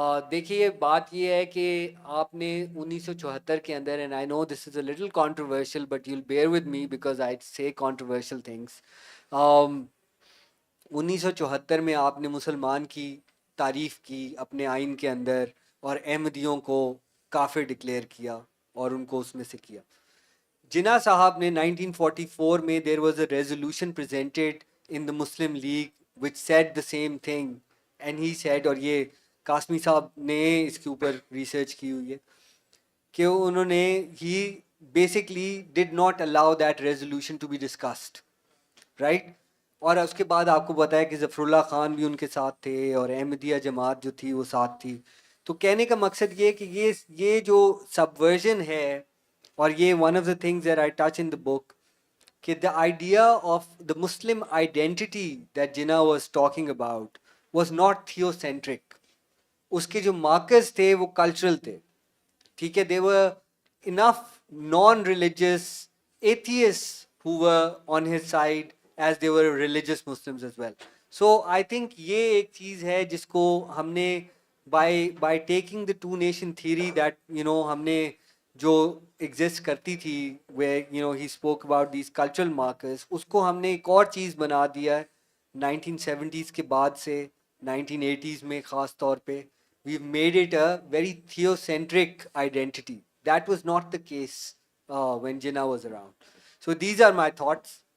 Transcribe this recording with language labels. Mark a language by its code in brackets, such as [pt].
[ur] دیکھیے بات یہ ہے کہ آپ نے 1974 کے اندر, [en] and I know this is a little controversial but you'll bear with me because I say controversial things. [ur] 1974 میں آپ نے مسلمان کی تعریف کی اپنے آئین کے اندر, اور احمدیوں کو کافر ڈکلیئر کیا اور ان کو اس میں سے کیا. جناح صاحب نے 1944 میں [en] there was a resolution presented in the Muslim League which said the same thing, and he said, [ur] اور یہ قاسمی صاحب نے اس کے اوپر ریسرچ کی ہوئی ہے, کہ انہوں نے [en] he basically did not allow that resolution to be discussed, right? [ur] اور اس کے بعد آپ کو بتایا کہ ظفر اللہ خان بھی ان کے ساتھ تھے, اور احمدیہ جماعت جو تھی وہ ساتھ تھی. تو کہنے کا مقصد یہ کہ یہ جو سبورژن ہے, اور یہ [en] One of the things that I touch in the book, کہ the idea of the Muslim identity that Jinnah was talking about was not theocentric. [ur] اس کے جو مارکرز تھے وہ کلچرل تھے. ٹھیک ہے, [en] They were enough non religious atheist who were on his side as they were religious Muslims as well. So I think [ur] یہ ایک چیز ہے جس کو ہم نے [en] by taking the two nation theory that [ur] ہم نے جو ایگزسٹ کرتی تھی [en] where he spoke about these cultural markers, [ur] اس کو ہم نے ایک اور چیز بنا دیا ہے 1970s کے بعد سے 1980s میں خاص طور پہ. [en] We've made it a very theocentric identity. That was not the case when Jinnah was around. So these are my thoughts.